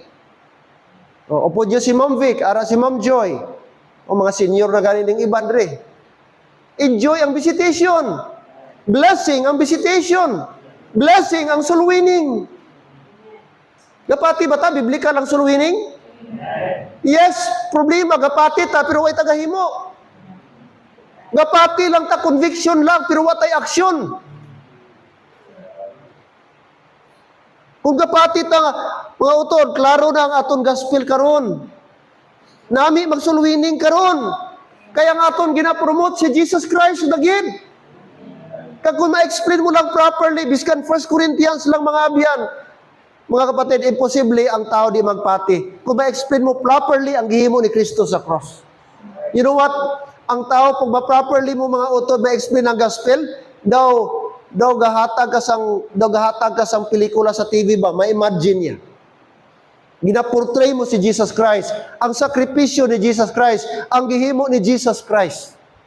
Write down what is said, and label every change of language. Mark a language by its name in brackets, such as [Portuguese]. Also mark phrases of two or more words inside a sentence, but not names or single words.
[Hiligaynon] O po si Ma'am Vic, ara si Ma'am Joy. O mga senior na ganing iban re. Enjoy ang visitation. Blessing ang visitation. Blessing ang soul winning. Gapati ba ta? Biblical ang soul winning? [English] Yes, [Hiligaynon] problema. Gapati ta, pero way tagahimo. Gapati lang ta, conviction lang, pero watay action. Kung gapati ta, mga utod, klaro na ang aton gospel karon. Nami mag-soul winning karon. Kaya nga aton ginapromote si Jesus Christ dagid. Kag kung ma-explain mo lang properly, biskan 1 Corinthians lang mga abyan, mga kapatid, imposible ang tao di magpati. Kung ma-explain mo properly ang gihimo ni Kristo sa cross. [English] You know what? [Hiligaynon] Ang tao, pag ma-properly mo mga utod, ma-explain ang gospel, daw gahatag ka sang pelikula sa TV ba, ma-imagine niya. Ginaportray mo si Jesus Christ, ang sakripisyo ni Jesus Christ, ang gihimo ni Jesus Christ.